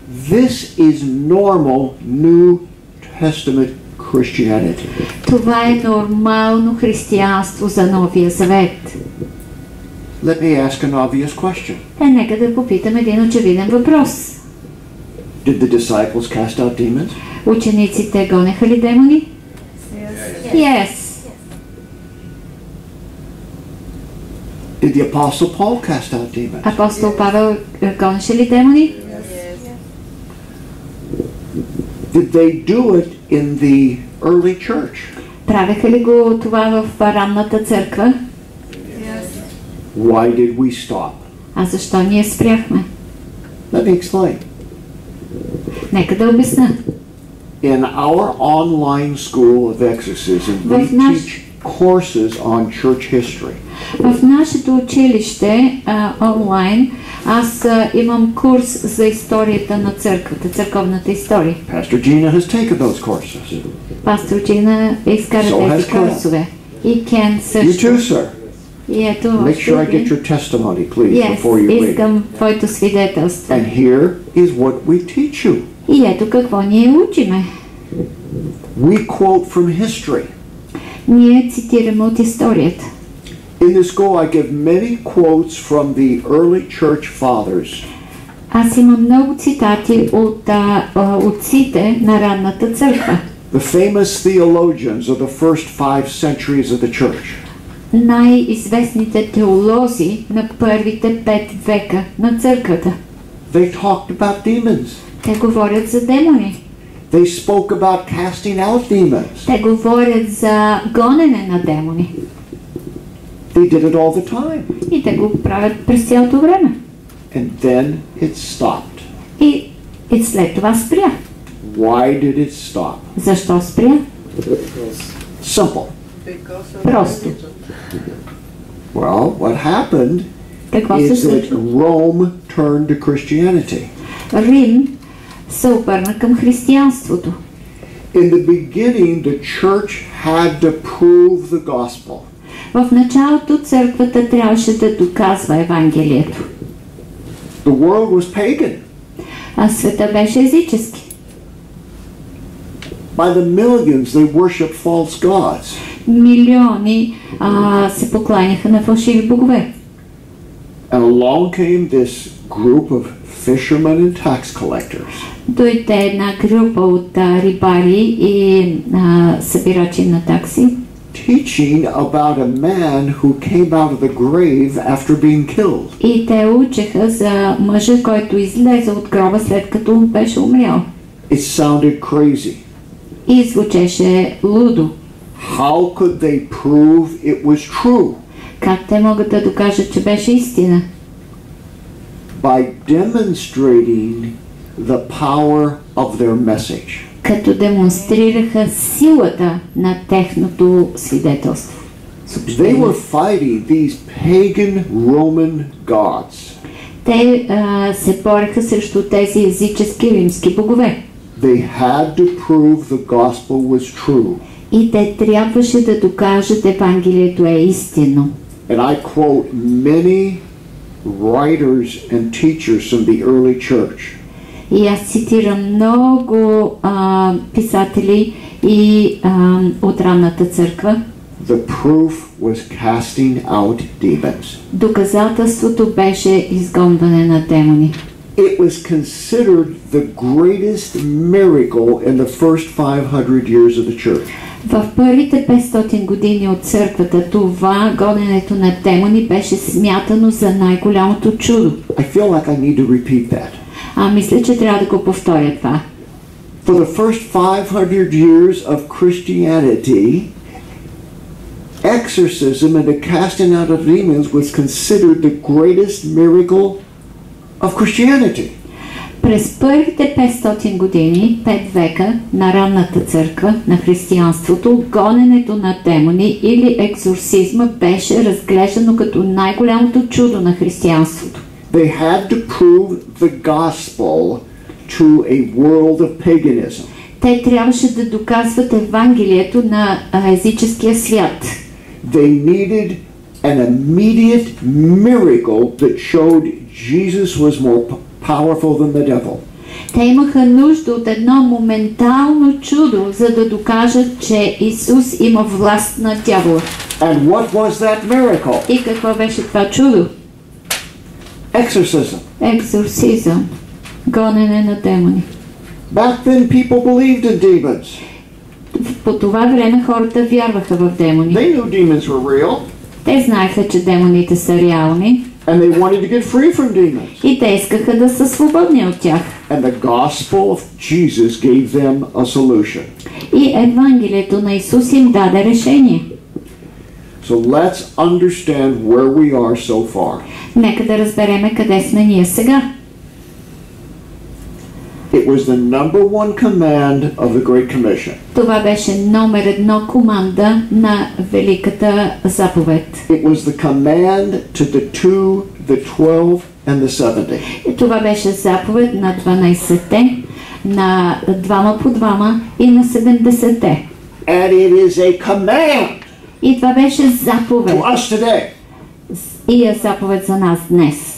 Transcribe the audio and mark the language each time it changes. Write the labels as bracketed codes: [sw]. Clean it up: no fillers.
[en] This is normal New Testament Christianity. [bg] Това е нормално християнство за Новия Завет. [en] Let me ask an obvious question. [bg] Нека да попитам един очевиден въпрос. [en] Did the disciples cast out demons? [bg] Учениците гонеха ли демони? [en] Yes. Did the Apostle Paul cast out demons? [bg] Апостол Павел гонеше ли демони? [en] Did they do it in the early church? [bg] Правеха ли го това в ранната църква? [en] Why did we stop? [bg] А защо ние спряхме? [en] Let me explain. [bg] Нека да обясня. [en] In our online school of exorcism, we teach courses on church history. [bg] В нашето училище онлайн аз имам курс за историята на църквата, църковната история. [en] Pastor Gina has taken those courses. [bg] Пастор Джина изкара тези курсове. И Кен също. [en] You too, sir. [bg] И ето, [en] make sure I get your testimony, please, before you leave. [bg] Искам твоето свидетелство. [en] And here is what we teach you. [bg] И ето какво ние учиме. [en] We quote from history. [bg] Ние цитираме от историята. [en] In the school, I give many quotes from the early church fathers. [bg] Аз имам много цитати от отците на ранната църква. [en] The famous theologians of the first 5 centuries of the church. [bg] Най-известните теолози на първите 5 века на църквата. [en] They talked about demons. [bg] Те говорят за демони. [en] They spoke about casting out demons. [bg] Те говорят за гонене на демони. [en] They did it all the time. [bg] И те го правят през цялото време. [en] And then it stopped. [bg] И след това спря. [en] Why did it stop? [bg] Защо спря? [en] Simple. [bg] Просто. [en] Well, what happened is that Rome turned to Christianity. [bg] Рим се обърна към християнството. [en] In the beginning, the church had to prove the gospel. [bg] В началото църквата трябваше да доказва Евангелието. [en] The world was pagan. [bg] А света беше езически. [en] By the millions, they worshiped false gods. [bg] Милиони се покланяха на фалшиви богове. [en] And along came this group of fishermen and tax collectors. [bg] Дойде една група от рибари и събирачи на такси. [en] Teaching about a man who came out of the grave after being killed. [bg] И те учеха за мъжа, който излезе от гроба след като беше умрял. [en] It sounded crazy. [bg] И звучеше лудо. [en] How could they prove it was true? [bg] Как те могат да докажат, че беше истина? [en] By demonstrating the power of their message. [bg] Като демонстрираха силата на техното свидетелство. [en] They were fighting these pagan Roman gods. [bg] Те се бореха срещу тези езически римски богове. [en] They had to prove the gospel was true. [bg] И те трябваше да докажат Евангелието е истинно. [en] And I quote many writers and teachers from the early church. [bg] И аз цитирам много писатели и от ранната църква. [en] The proof was casting out demons. [bg] Доказателството беше изгонване на демони. [en] It was considered the greatest miracle in the first 500 years of the church. [bg] В първите 500 години от църквата това гоненето на демони беше смятано за най-голямото чудо. [en] I feel like I need to repeat that. [bg] Мисля, че трябва да го повторя това. [en] For the first 500 years of Christianity, exorcism and the casting out of demons was considered the greatest miracle of Christianity. [bg] През първите 500 години, 5 века на ранната църква, на християнството, гоненето на демони или екзорсизма беше разглеждано като най-голямото чудо на християнството. [en] They had to prove the gospel to a world of paganism. [bg] Те трябваше да доказват Евангелието на езическия свят. [en] They needed an immediate miracle that showed Jesus was more powerful than the devil. [bg] Те имаха нужда от едно моментално чудо, за да докажат, че Исус има власт над дявола. [en] And what was that miracle? [bg] И какво беше това чудо? [en] Exorcism. [bg] Екзорсизъм. Гонене на демони. [en] Back then people believed in demons. [bg] По това време хората вярваха в демони. [en] They knew demons were real. [bg] Те знаеха, че демоните са реални. [en] And they wanted to get free from demons. [bg] И те искаха да са свободни от тях. [en] And the gospel of Jesus gave them a solution. [bg] И Евангелието на Исус им даде решение. [en] So let's understand where we are so far. [bg] Нека да разбереме къде сме ние сега. [en] It was the number one command of the Great Commission. [bg] Това беше номер 1 команда на Великата заповед. [en] It was the command to the 2, the 12, and the 70. [bg] Това беше заповед на 12-те, на 2 по 2 и на 70-те. [en] And it is a command [bg] И това беше заповед. [en] to us today. [bg] И е заповед за нас днес.